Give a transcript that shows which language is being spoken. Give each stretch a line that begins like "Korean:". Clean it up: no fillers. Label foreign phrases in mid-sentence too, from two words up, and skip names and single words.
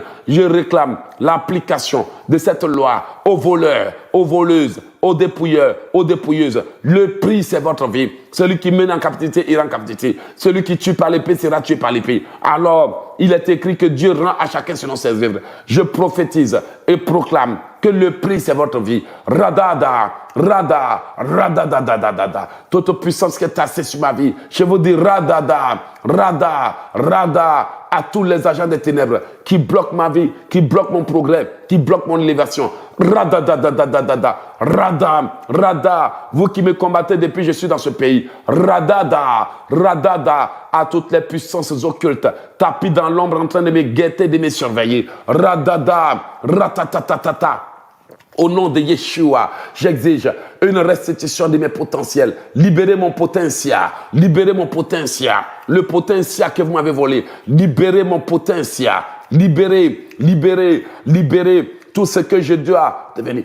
French: Je réclame l'application de cette loi aux voleurs, aux voleuses, aux dépouilleurs, aux dépouilleuses. Le prix, c'est votre vie. Celui qui mène en captivité ira en captivité. Celui qui tue par l'épée sera tué par l'épée. Alors, il est écrit que Dieu rend à chacun selon ses œuvres. Je prophétise et proclame que le prix, c'est votre vie. Radada, rada, rada, da, da, da, da, da. Toute puissance qui est assise sur ma vie, je vous dis rada, da, rada, rada, à tous les agents des ténèbres qui bloquent ma vie, qui bloquent mon progrès, qui bloquent mon élévation. Rada, da, da, da, da, da, da. Rada, rada, vous qui me combattez depuis que je suis dans ce pays. Rada, da, rada, da, à toutes les puissances occultes, tapis dans l'ombre en train de me guetter, de me surveiller. Rada, da, ratatatata. Au nom de Yeshua, j'exige une restitution de mes potentiels. Libérez mon potentiel. Libérez mon potentiel. Le potentiel que vous m'avez volé. Libérez mon potentiel. Libérez, libérez, libérez tout ce que je dois devenir.